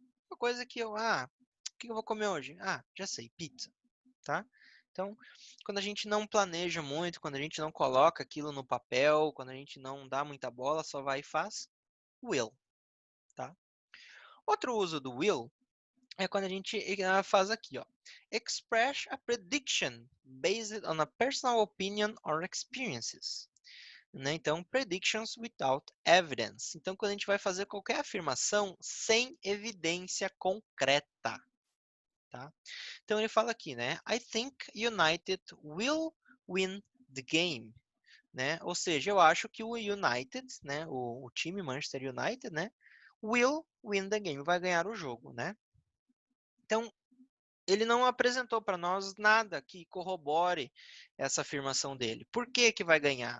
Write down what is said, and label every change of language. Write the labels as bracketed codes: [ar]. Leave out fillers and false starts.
[pt] Uma coisa que o que eu vou comer hoje? Já sei, pizza, tá? Então, quando a gente não planeja muito, quando a gente não coloca aquilo no papel, quando a gente não dá muita bola, só vai e faz will, tá? Outro uso do will é quando a gente faz aqui, ó. [en] Express a prediction based on a personal opinion or experiences. [pt] Né? Então, [en] predictions without evidence. [pt] Então, quando a gente vai fazer qualquer afirmação sem evidência concreta. Tá? Então, ele fala aqui, né? [en] I think United will win the game. [pt] Né? Ou seja, eu acho que o United, né? O time Manchester United, né? [en] Will win the game. [pt] Vai ganhar o jogo, né? Então, ele não apresentou para nós nada que corrobore essa afirmação dele. Por que que vai ganhar?